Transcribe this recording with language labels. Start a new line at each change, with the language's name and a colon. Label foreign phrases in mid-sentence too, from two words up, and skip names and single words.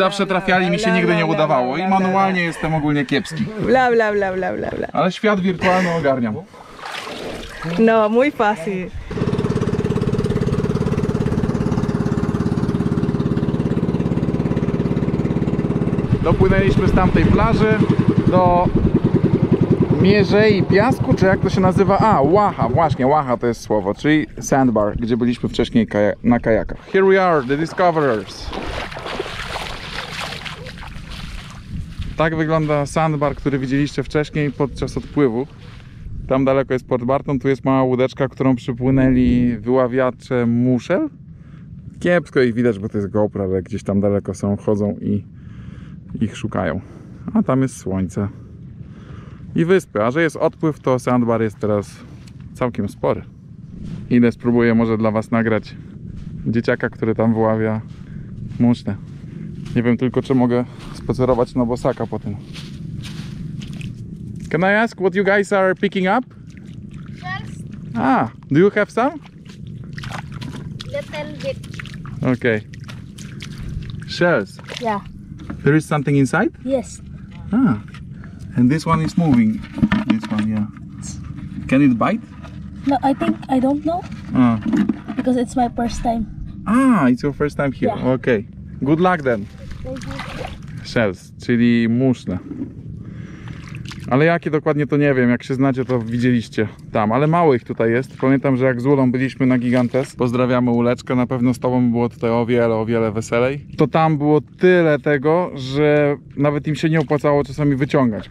Polish: i zawsze trafiali, mi się bla, nigdy bla, nie bla, udawało bla, i bla, manualnie jestem ogólnie kiepski, Bla, bla, bla, bla, bla, bla. ale świat wirtualny ogarniam.
Spanish: No, muy fácil.
Polish: Dopłynęliśmy z tamtej plaży do Mierzei Piasku, czy jak to się nazywa? A, Łaha, właśnie, Łaha to jest słowo, czyli sandbar, gdzie byliśmy wcześniej na kajakach.
English: Here we are, the discoverers.
Polish: Tak wygląda sandbar, który widzieliście wcześniej podczas odpływu. Tam daleko jest Port Barton, tu jest mała łódeczka, którą przypłynęli wyławiacze muszel. Kiepsko ich widać, bo to jest GoPro, ale gdzieś tam daleko są, chodzą i Ich szukają. A tam jest słońce i wyspy. A że jest odpływ, to sandbar jest teraz całkiem spory. Idę, spróbuję może dla was nagrać dzieciaka, który tam wyławia muszlę. Nie wiem tylko, czy mogę spacerować na bosaka po tym.
English: Can I ask what you guys are picking up? Shells, Ah, do you have some? little bit. Okay. Shells. Yeah. There is something inside? Yes. Ah. And this one is moving. This one, yeah. Can it bite? No, I don't know Ah. because it's my first time. Ah, it's your first time here. Yeah. Okay. Good luck then. Thank you. Shells,
Polish: czyli muszle. Ale jakie dokładnie to nie wiem, jak się znacie to widzieliście tam, ale mało ich tutaj jest. Pamiętam, że jak z Ulą byliśmy na Gigantes, pozdrawiamy Uleczkę, na pewno z tobą było tutaj o wiele weselej. To tam było tyle tego, że nawet im się nie opłacało czasami wyciągać.